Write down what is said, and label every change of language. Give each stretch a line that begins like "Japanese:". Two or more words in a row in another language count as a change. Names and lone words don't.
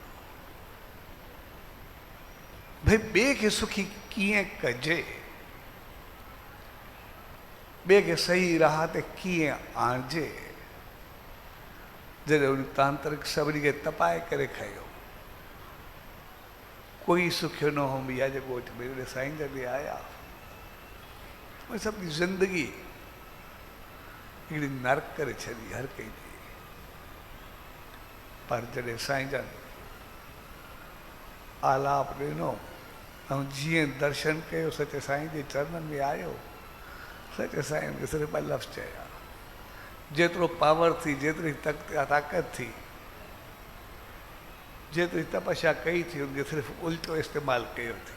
Sindhi: भाई ॿिए खे सुखी कीअं कजे, ॿिए खे सही राह ते कीअं आणिजे। जॾहिं उन तांत्रिक सभिनी खे तपाए करे खयो, कोई सुखियो न हो मिया जे ॻोठ में। उन साईं जॾहिं आया, उन सभिनी ज़िंदगी हिकिड़ी नर्क करे छॾी हर कंहिंजी। पर जॾहिं साईं जन आलाप ॾिनो ऐं जीअं दर्शन कयो, सचे साईं जे चरणनि में आयो, सचे साईं खे सिर्फ़ु ॿ लफ़्ज़ चया, जेतिरो पावर थी, जेतिरी ताक़त थी, जेतिरी तपस्या कई थी, उनखे सिर्फ़ु उल्टो इस्तेमालु कयो थी।